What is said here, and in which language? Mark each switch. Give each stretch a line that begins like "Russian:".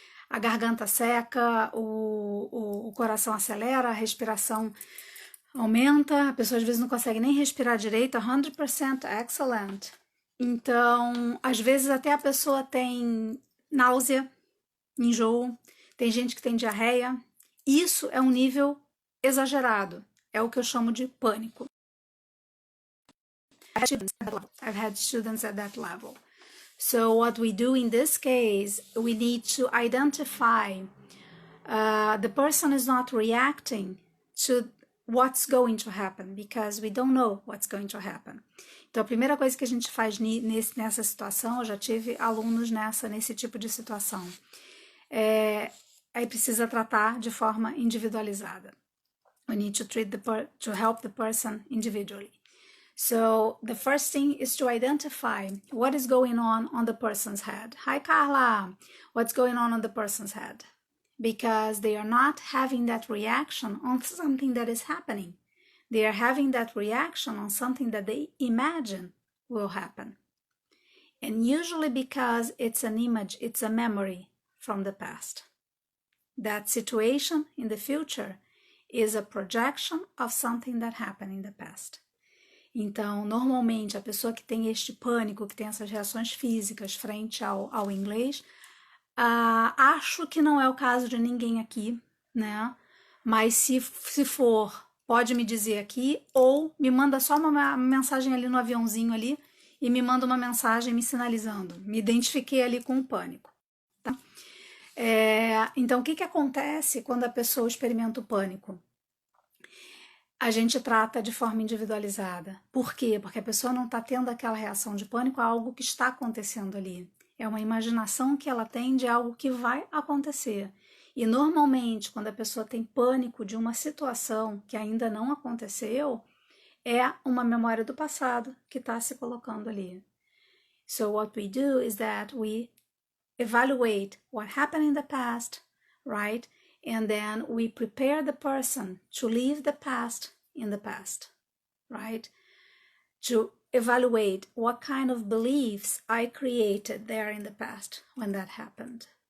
Portuguese: A garganta seca, o coração acelera, a respiração aumenta, a pessoa às vezes não consegue nem respirar direito,
English: 100% excellent.
Portuguese: Então, às vezes até a pessoa tem náusea, enjoo, tem gente que tem diarreia. Isso é um nível exagerado, é o que eu chamo de pânico.
English: I've had students at that level. So what we do in this case, we need to identify the person is not reacting to what's going to happen, because we don't know what's going to happen.
Portuguese: Então, a primeira coisa que a gente faz nessa situação, eu já tive alunos nesse tipo de situação, aí precisa tratar de forma individualizada.
English: We need to help the person individually. So, the first thing is to identify what is going on the person's head. Hi, Carla. What's going on the person's head? Because they are not having that reaction on something that is happening. They are having that reaction on something that they imagine will happen. And usually because it's an image, it's a memory from the past. That situation in the future is a projection of something that happened in the past.
Portuguese: Então, normalmente, a pessoa que tem este pânico, que tem essas reações físicas frente ao inglês, acho que não é o caso de ninguém aqui, né? Mas se for, pode me dizer aqui, ou me manda só uma mensagem ali no aviãozinho ali, e me manda uma mensagem me sinalizando. Me identifiquei ali com o pânico. Tá? Então, o que acontece quando a pessoa experimenta o pânico? A gente trata de forma individualizada. Por quê? Porque a pessoa não está tendo aquela reação de pânico a algo que está acontecendo ali. É uma imaginação que ela tem de algo que vai acontecer. E normalmente, quando a pessoa tem pânico de uma situação que ainda não aconteceu, é uma memória do passado que está se colocando ali.
English: So what we do is that we evaluate what happened in the past, right? And then we prepare the person to leave the past in the past, right? To evaluate what kind of beliefs I created there in the past when that happened.